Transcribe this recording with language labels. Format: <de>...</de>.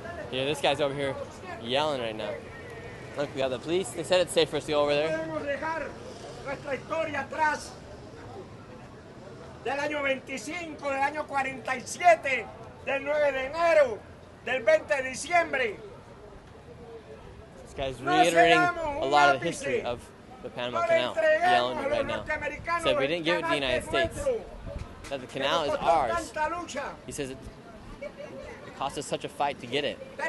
<en>Yeah, this guy's over here yelling right now. Look, we got the police. They said it's safe for us to go over there.</en> <es>Nuestra historia atrás del año 25, del año 47, del 9 de enero, del 20 de diciembre.</es> <en>This guy's reiterating a lot of the history of the Panama Canal, yelling it right now. Said we didn't give it to the United States. that the canal is ours. He says it cost us such a fight to get it.</en>